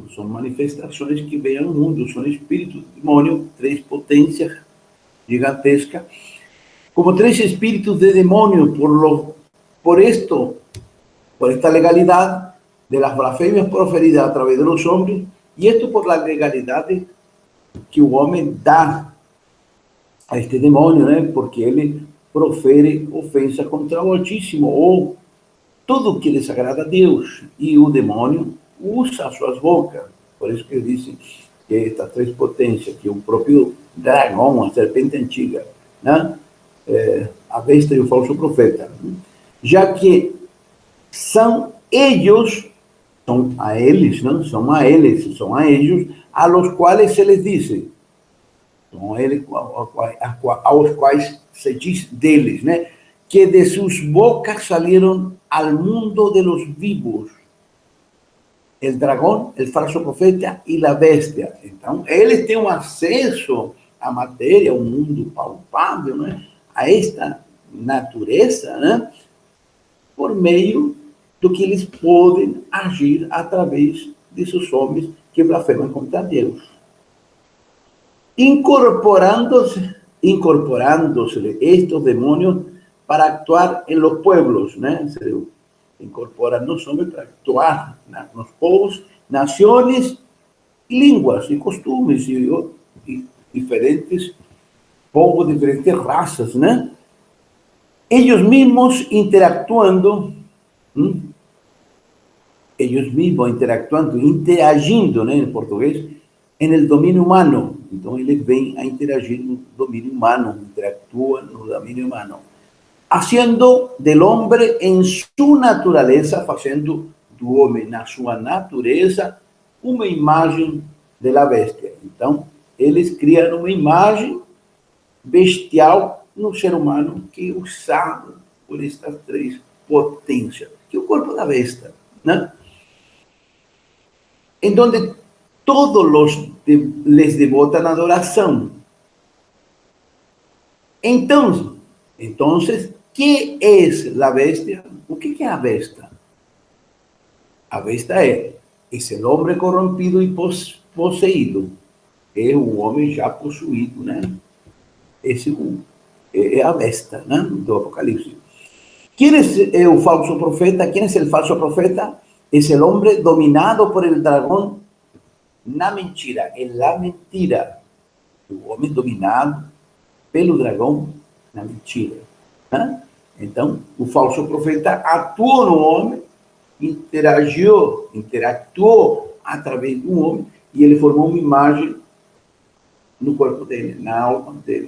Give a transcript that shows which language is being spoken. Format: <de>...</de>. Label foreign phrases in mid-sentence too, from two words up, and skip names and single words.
<es>Son manifestaciones que vienen al mundo, son espíritus, demonios, tres potencias gigantescas, como tres espíritus de demonio, por esta legalidad de las blasfemias proferidas a través de los hombres, y esto por la legalidad que el hombre da a este demonio, ¿no?, porque él profere ofensa contra</es> <pt>o Altíssimo, ou tudo que desagrada a Deus, e o demônio usa suas bocas. Por isso que ele disse que estas três potências, que o próprio dragão, a serpente antiga, né, a besta e o falso profeta, já que são eles, são a eles,</pt> <es>a los quais se les dice,</es> <pt>são a eles, aos quais se diz deles, né,</pt> <es>que de sus bocas salieron al mundo de los vivos el dragón, el falso profeta y la bestia.</es> <pt>Então, eles têm um acesso à matéria, ao mundo palpável, né, a esta natureza, né, por meio do que eles podem agir através desses homens que blasfemam contra Deus.</pt> <es>Incorporándose estos demonios para actuar en los pueblos, ¿no? Se incorporan los hombres para actuar en los povos, naciones, línguas y costumes, y diferentes povos, diferentes razas, ¿no? Ellos mismos interactuando, interagindo, ¿no?, en portugués, en el dominio humano. Entonces,</es> <pt>eles vêm a interagir no dominio humano, interactúan no dominio humano,</pt> <es>haciendo del hombre en su naturaleza,</es> <pt>fazendo do homem na sua natureza uma imagem</pt> <es>de la bestia.</es> <pt>Então, eles criam uma imagem bestial no ser humano que é usado por estas três potências, que é o corpo da besta, né? Em donde todos les devotan adoração. Então,</pt> <es>¿qué es la bestia?</es> <pt>O que é a besta? A besta é esse homem corrompido e possuído. É o homem já possuído, né? Esse é a besta, né, do Apocalipse.</pt> <es>¿Quién es el falso profeta? ¿Quién es el falso profeta? Es el hombre dominado por el dragón</es> <pt>na mentira,</pt> <es>en la mentira. El hombre dominado</es> <pt>pelo dragão na mentira. Né? Então, o falso profeta atuou no homem, interactuou através do homem, e ele formou uma imagem no corpo dele, na alma dele.</pt>